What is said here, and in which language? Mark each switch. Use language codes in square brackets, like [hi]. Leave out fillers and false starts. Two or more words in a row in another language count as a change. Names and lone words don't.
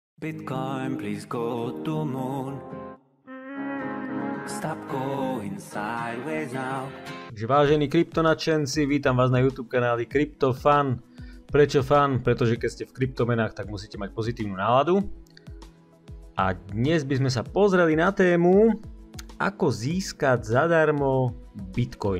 [en] Bitcoin, please go to moon. Stop going sideways now. [sk] Vážení kryptonačenci, vítam vás na YouTube kanáli CryptoFun. Prečo fun? Pretože keď ste v kryptomenách, tak musíte mať pozitívnu náladu. A dnes by sme sa pozreli na tému, ako získať zadarmo Bitcoin.